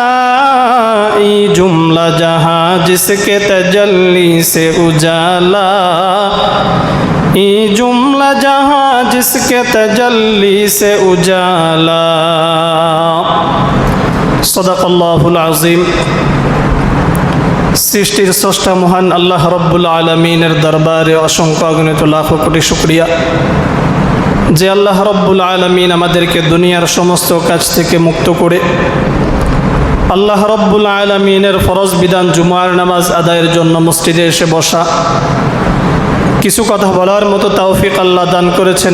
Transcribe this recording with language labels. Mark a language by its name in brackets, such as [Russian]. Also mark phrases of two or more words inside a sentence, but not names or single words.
[Urdu] ای جملہ جہاں جس کے تجلی سے اجالا، ای جملہ جہاں جس کے تجلی سے اجالا. [Arabic] صدق اللہ العظیم. [Bangla] সৃষ্টির স্রষ্টা মহান আল্লাহ রব্বুল আলামিনের দরবারে অসংখ্য অগণিত লাখ কোটি শুকরিয়া যে আল্লাহ রব্বুল আলামিন আমাদেরকে দুনিয়ার সমস্ত কাজ থেকে মুক্ত করে আল্লাহ রব্বুল আলামিনের ফরজ বিধান জুমার নামাজ আদায়ের জন্য মসজিদে এসে বসা, কিছু কথা বলার মতো তৌফিক আল্লাহ দান করেছেন।